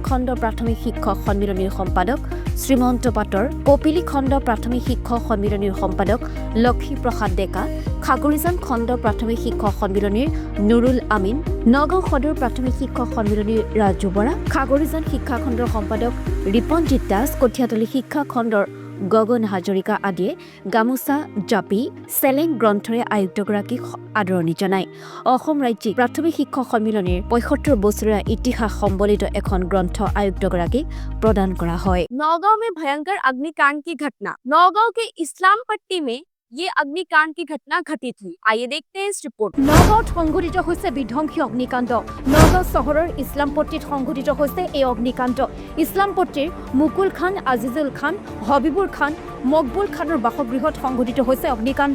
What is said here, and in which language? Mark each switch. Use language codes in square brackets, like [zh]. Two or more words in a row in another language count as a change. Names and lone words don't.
[as] খণ্ড প্ৰাথমিক শিক্ষক সন্মিলনীৰ সম্পাদক শ্ৰীমন্ত পাটৰ, কপিলী খণ্ড প্ৰাথমিক শিক্ষক সন্মিলনীৰ সম্পাদক লক্ষী প্ৰসাদ ডেকা, খাগৰিজান খণ্ড প্ৰাথমিক শিক্ষক সন্মিলনীৰ নুৰুল আমিন, নগাঁও সদৰ প্ৰাথমিক শিক্ষক সন্মিলনীৰ ৰাজু বৰা, খাগৰিজান শিক্ষা খণ্ডৰ সম্পাদক ৰিপনজিৎ দাস, কঠীয়াতলী শিক্ষা খণ্ডৰ গগন হাজৰিকা আদিয়ে গামোচা, জাপি, চেলেং গ্ৰন্থৰে আয়ুক্তগৰাকীক আদৰণি জনায়। অসম ৰাজ্যিক প্ৰাথমিক শিক্ষক সন্মিলনীৰ ৭৫ বছৰীয়া ইতিহাস সম্বলিত এখন গ্ৰন্থ আয়ুক্তগৰাকীক প্ৰদান কৰা হয়। [hi] नौगांव में भयंकर अग्निकांड की घटना। नौगांव के इस्लाम पट्टी में ये अग्निकांड की घटना घटित हुई। आइए देखते हैं इस रिपोर्ट। [as] নগাঁৱত সংঘটিত হৈছে বিধ্বংসী অগ্নিকাণ্ড। নগাঁও চহৰৰ ইছলামপট্টিত সংঘটিত হৈছে এই অগ্নিকাণ্ড। ইছলামপট্টিৰ মুকুল খান, আজিজুল খান, হবিবুৰ খান, মকবুল খানৰ বাসগৃহত সংঘটিত হৈছে অগ্নিকাণ্ড।